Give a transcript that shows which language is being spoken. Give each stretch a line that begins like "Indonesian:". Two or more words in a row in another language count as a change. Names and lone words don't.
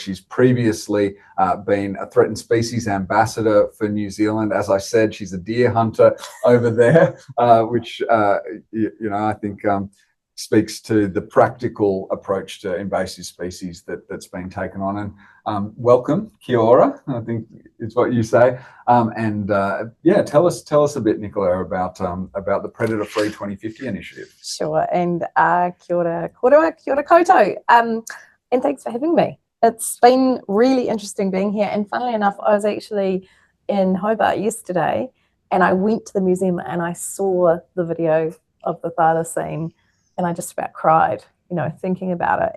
English: She's previously been a threatened species ambassador for New Zealand. As I said, she's a deer hunter over there, which, I think speaks to the practical approach to invasive species that's been taken on. And welcome,
Māori: kia ora,
English: I think is what you say. Yeah, tell us a bit, Nicola, about the Predator Free 2050 initiative. Sure, and
Māori: kia ora koroa, kia ora koutou,
English: and thanks for having me. It's been really interesting being here, and funnily enough, I was actually in Hobart yesterday, and I went to the museum and I saw the video of the Thada scene, and I just about cried, you know, thinking about it.